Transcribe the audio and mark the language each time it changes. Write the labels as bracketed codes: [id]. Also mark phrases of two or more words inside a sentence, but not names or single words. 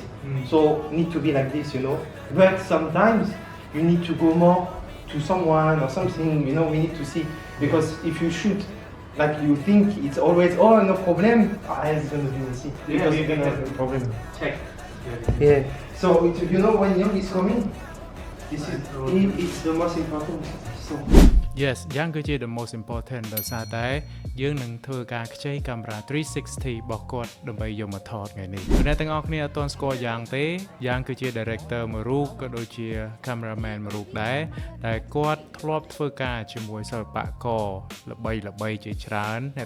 [en] So need to be like this, you know. But sometimes you need to go more to someone or something, you know, we need to see. Because if you shoot like you think it's always, oh, no problem, it's going to be messy. Because you're going to have a problem. Check Yeah. So you know when Young is coming, this is it's the most important. So [km] Yes យ៉ាងគឺជា [en] the most important [km] ដោយសារតែយើងនឹងធ្វើការខ្ចីកាមេរ៉ា 360 របស់គាត់ដើម្បីយកមកថតថ្ងៃនេះអ្នកទាំងអស់គ្នាអត់ទាន់ស្គាល់យ៉ាងទេ យ៉ាងគឺជា director មួយរូបក៏ដូចជា cameraman មួយរូបដែរដែលគាត់ធ្លាប់ធ្វើការជាមួយសិល្បករល្បីជាច្រើនអ្នក